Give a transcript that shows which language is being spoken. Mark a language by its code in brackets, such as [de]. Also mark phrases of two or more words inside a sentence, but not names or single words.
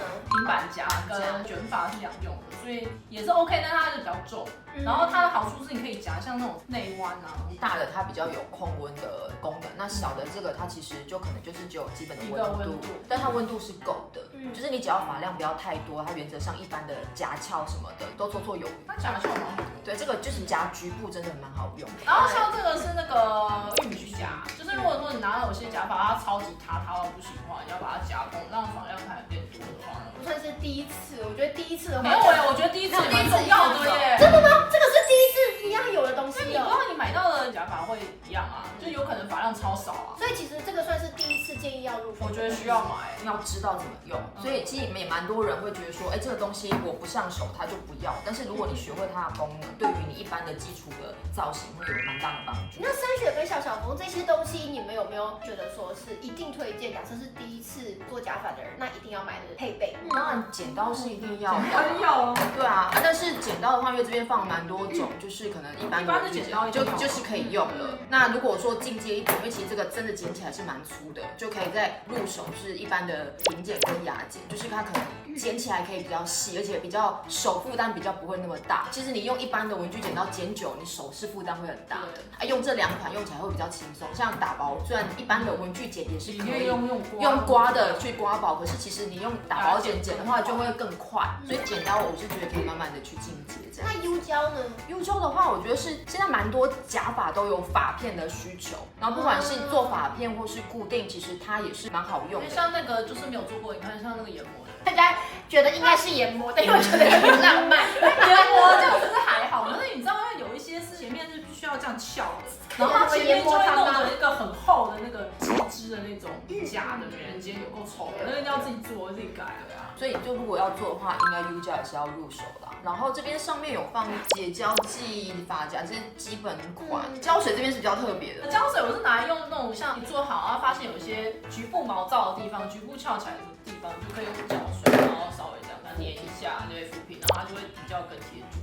[zh] 平板夾跟捲髮是兩用的，所以也是 OK，但它是比較重。然後它的好處是你可以夾像那種內彎啊。大的它比較有控溫的功能，那小的這個它其實就可能就是只有基本的溫度，但它溫度是夠的，就是你只要髮量不要太多，它原則上一般的夾翹什麼的都綽綽有餘。它夾翹嗎？對，這個就是夾局部真的蠻好用的。然後像這個是那個玉米夾，就是如果說你拿到有些夾髮它超級塌到不行的話，你要把它夾工，讓髮量看變多的話呢，不算是第一次，我覺得第一次的話沒有耶，我覺得第一次蠻重要的耶。真的嗎？這個是第一次一樣有的東西哦。你不知道你買到的夾髮會一樣啊，就有可能髮量超少啊。所以其實這個算是第一次建議要入手。我覺得需要買，要知道怎麼用。所以其實也蠻多人會覺得說，哎，這個東西我不上手，它就不要。但是如果你學會它的功能，對於你一般的基礎的造型會有蠻大的幫助。那3雪跟小峰這些東西，你們有沒有覺得說是一定推薦？假設是第一次做假髮的人，那一定要買的配備？當然剪刀是一定要的，要啊。對啊，但是剪刀的話，因為這邊放了蠻多種，就是可能一般的剪刀就是可以用了。那如果說進階一點，因為其實這個真的剪起來是蠻粗的，就可以再入手是一般的平剪跟牙剪，就是它可能剪起來可以比較細，而且比較手負擔比較不會那麼大。其實你用一般的文具剪刀剪久，你手是負擔會很大的。啊，用這兩款用起來會比較輕鬆。像打薄，雖然一般的文具剪也是可以用刮的去刮薄，可是其實你用打薄剪的話就會更快。所以剪刀我是覺得可以慢慢的去進階這樣。那 U 膠呢？U 膠的話，我覺得是現在蠻多假髮都有髮片的需求，然後不管是做髮片或是固定，其實它也是蠻好用的。像那個就是沒有做過，你看像那個研磨的，大家覺得應該是研磨的，因為我覺得很浪漫。研磨這樣子是還好，但是你知道，因為有一些是前面是必須要這樣翹的，然後它前面就會弄的一個很厚的那個機織的那種夾的美人尖，有夠醜的，那個一定要自己做自己改的呀。所以就如果要做的話，應該 U 膠也是要入手啦。然後這邊上面有放解膠劑、髮夾，這是基本款。膠水這邊是比較特別的。膠水我是拿來用那種像你做好，然後發現有一些局部毛躁的地方、局部翹起來的地方，就可以用膠水，然後稍微這樣粘一下，就會撫平，然後它就會比較更貼住。